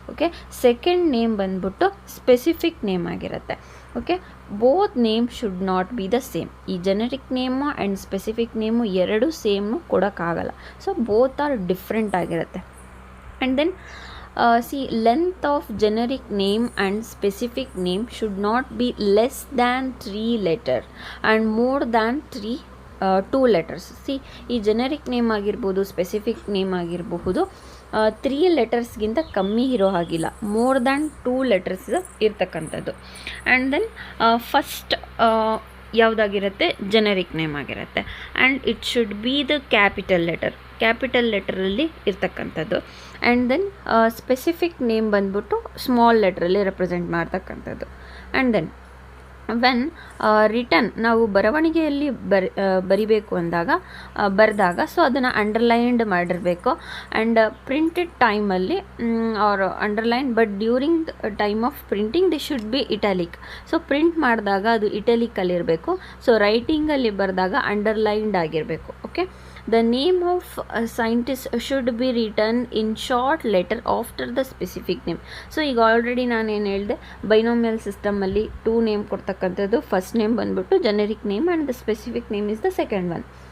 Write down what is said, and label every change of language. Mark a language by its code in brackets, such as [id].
[kn] Okay, second name ಬಂದ್ಬಿಟ್ಟು specific name ಆಗಿರುತ್ತೆ. [en] Okay, both name should not be the same. [kn] ಈ generic name and specific name ಎರಡು ಸೇಮ್ನು ಕೊಡೋಕ್ಕಾಗಲ್ಲ. So both are different ಆಗಿರುತ್ತೆ. [en] And then length of generic name and specific name should not be less than 3 letters and more than 2 letters. [kn] ಈ generic name ಆಗಿರ್ಬೋದು, specific name ಆಗಿರಬಹುದು, 3 ಲೆಟರ್ಸ್ಗಿಂತ ಕಮ್ಮಿ ಇರೋ ಹಾಗಿಲ್ಲ, more than 2 letters ಇರ್ತಕ್ಕಂಥದ್ದು. And then first ಯಾವುದಾಗಿರುತ್ತೆ, generic name ಆಗಿರುತ್ತೆ. [en] and it should be the capital [kn] ಲೆಟರಲ್ಲಿ ಇರ್ತಕ್ಕಂಥದ್ದು. And then specific name ಬಂದ್ಬಿಟ್ಟು ಸ್ಮಾಲ್ ಲೆಟ್ರಲ್ಲಿ ರೆಪ್ರೆಸೆಂಟ್ ಮಾಡ್ತಕ್ಕಂಥದ್ದು. ಆ್ಯಂಡ್ ದೆನ್ ವೆನ್ ರಿಟರ್ನ್, ನಾವು ಬರವಣಿಗೆಯಲ್ಲಿ ಬರಿಬೇಕು ಬರೆದಾಗ ಸೊ ಅದನ್ನು ಅಂಡರ್ಲೈನ್ಡ್ ಮಾಡಿರಬೇಕು. [en] And printed ಟೈಮಲ್ಲಿ or underline, but during time of printing the should be italic. [kn] So print ಮಾಡಿದಾಗ ಅದು ಇಟಾಲಿಕಲ್ಲಿರಬೇಕು. ಸೊ ರೈಟಿಂಗಲ್ಲಿ ಬರೆದಾಗ ಅಂಡರ್ಲೈನ್ಡ್ ಆಗಿರಬೇಕು. [en] Okay, the name of a scientist should be written in short letter after the specific name. [kn] So ಈಗ already ನಾನೇನು ಹೇಳಿದೆ, binomial ಸಿಸ್ಟಮಲ್ಲಿ 2 name ಕೊಡ್ತಕ್ಕಂಥದ್ದು. [en] First name ಬಂದ್ಬಿಟ್ಟು generic name and the specific name is the second one.